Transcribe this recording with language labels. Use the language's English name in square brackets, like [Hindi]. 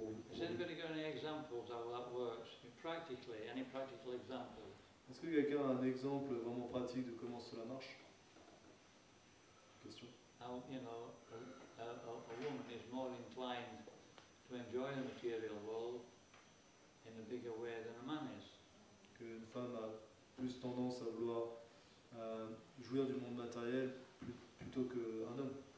[English] Has anybody got any examples how that works? Practically, any practical example? [French] Est-ce que quelqu'un a un exemple vraiment pratique de comment cela marche? [English] Question. How, a woman is more inclined to enjoy the material world in a bigger way than a man is. [French] Qu'une femme a plus tendance à vouloir jouir du monde matériel plutôt qu'un homme.